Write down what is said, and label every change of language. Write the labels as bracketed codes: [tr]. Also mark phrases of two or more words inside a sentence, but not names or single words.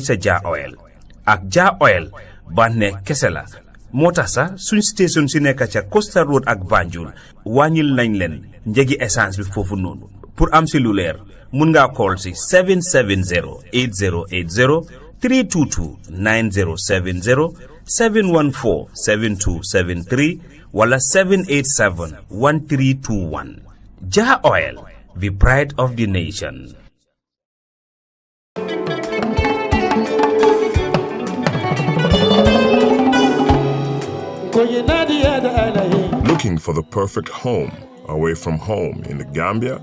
[wo] sa Jah Oil ak Jah Oil bànneex kese la moo tax sax suñ station si nekk ca Costa Road ak Banjul wàññil nañ leen njëgi essence bi foofu noonu pour am si lu leer mun ngaa call si 770-8080 322-9070 714-7273 wala 787-1321 Jah Oil, [en] the pride of the nation. Looking for the perfect home away from home in the Gambia?